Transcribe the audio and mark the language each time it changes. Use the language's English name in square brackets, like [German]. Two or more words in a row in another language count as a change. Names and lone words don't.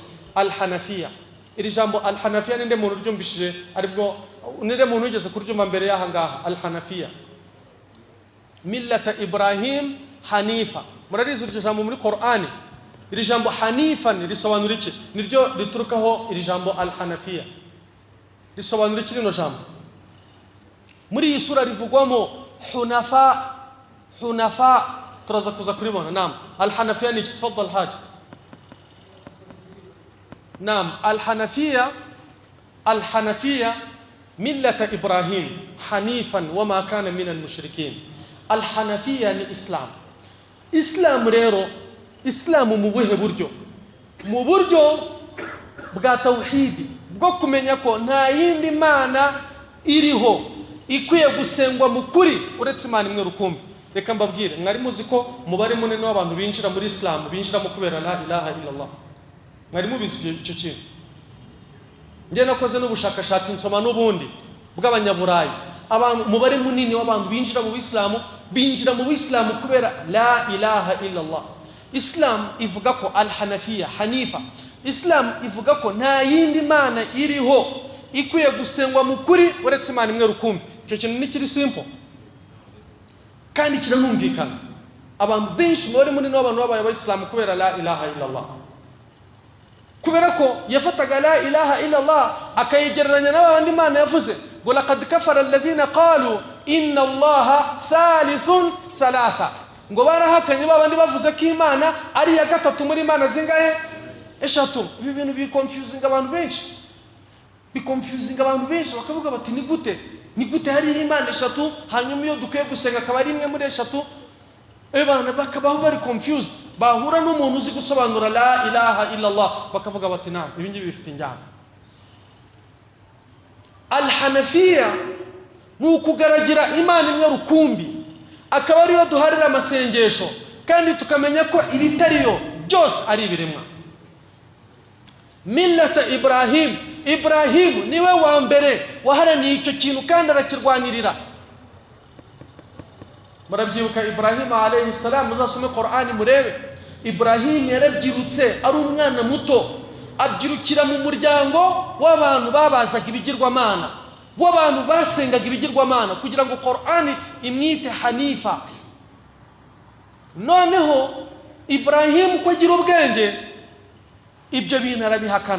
[Kinyarwanda] Al-hanafiyya, iri jambo al-hanafiyya ninde muntu ryumvishije, aribwo ninde muntu ugeze kuryumva mbere yaha ngaha. [Arabic] الحنيفية ملة إبراهيم حنيفا, [Kinyarwanda] murarizi iryo jambo muri Qur'ani. Iri jambo hanifan risobanura iki? Niryo riturukaho iri jambo al-hanafiyya. Risobanura iki rino jambo? Muri iyi sura rivugwamo hunafa, turaza kuza kuribona. Naam, al-hanafiyya ni iki? [Arabic] تفضل حاجي. Naam, الحنيفية ملة إبراهيم حنيفا وما كان من المشركين. [Kinyarwanda] Al-hanafiyya ni Islam rero, Islam mu buhe buryo? Mu buryo bwa tawhidi, bwo kumenya ko nta yindi mana iriho ikwiye gusengwa mu kuri uretse Imana imwe rukumbi. Reka mbabwire, mwari muzi ko mubare munini w'abantu binjira muri Islam binjiramo kubera [Arabic] لا إله إلا الله? [Kinyarwanda] Mwari mubizi icyo kintu? Ngiye nakoze n'ubushakashatsi nsoma n'ubundi bw'abanyaburayi, abantu mubare munini w'abantu binjira mu Islam kubera [Arabic] لا إله إلا الله. [Kinyarwanda] Islam ivuga ko al-hanafiyya, hanifa, Islam ivuga ko nta yindi mana iriho ikwiye gusengwa mu kuri uretse Imana imwe rukumbi. Icyo kintu ni kiri simple kandi kiranumvikana. Abantu benshi mubare munini w'abantu babaye abayisilamu kubera [Arabic] لا إله إلا الله, [Kinyarwanda] kubera ko yafataga [Arabic] لا إله إلا الله [Kinyarwanda] akayigereranya n'abandi Imana yavuze ngo [Arabic] لقد كفر الذين قالوا إن الله ثالث ثلاثة, [Kinyarwanda] ngo barahakanye babandi bavuze ko Imana ari ya gatatu muri Imana zingahe? Eshatu. Ibi bintu biconfusing abantu benshi, bakavuga bati ni gute hari Imana eshatu hanyuma iyo dukwiye gusenga akaba ari imwe muri eshatu? Ebana bakabaho bari confused, bahura n'umuntu uzi gusobanura [Arabic] لا إله إلا الله [Kinyarwanda] bakavuga bati naam, ibi ngibi bifite injyana. Al-hanafiyya ni ukugaragira Imana imwe rukumbi, akaba ariyo duharira amasengesho kandi tukamenya ko ibitariyo byose ari ibiremwa. Millata Ibrahim niwe wa mbere waharaniye icyo kintu kandi arakirwanirira. Murabyibuka Ibrahim [Arabic] عليه السلام, [Kinyarwanda] muzasome Qur'ani murebe. Ibrahim yarabyirutse ari umwana muto, abyirukira mu muryango w'abantu babazaga ibigirwamana, w'abantu basengaga ibigirwamana, kugira ngo Qur'ani imwite hanifa. Noneho Ibrahim ko agira ubwenge, ibyo bintu arabihakana.